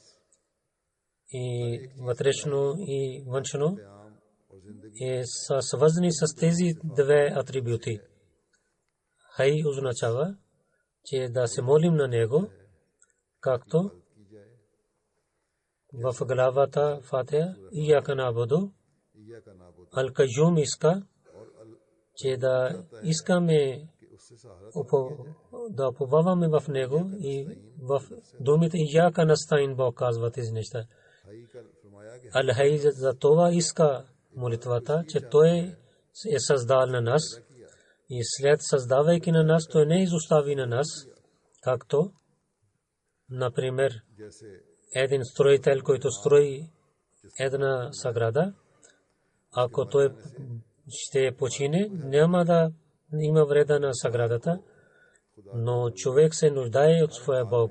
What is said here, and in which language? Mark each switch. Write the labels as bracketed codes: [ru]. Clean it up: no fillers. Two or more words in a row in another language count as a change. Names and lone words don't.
[bg] И вътрешно и външно са свързани с тези две атрибути. Хай означава, че да се молим на Него, както в главата Фатиха [ar] إياك نعبد. [bg] Ал-Кайюм иска, че да искаме да уповаваме в Него и в думите [ar] إياك نستعين [bg] Бог казва тези неща. Ал-Хай за това иска молитвата, че той е създал на нас и след създавайки на нас, той не изостави на нас, както, например, един строител, който строи една сграда, ако той ще почине, няма да има вреда на сградата, но човек се нуждае от своя Бог.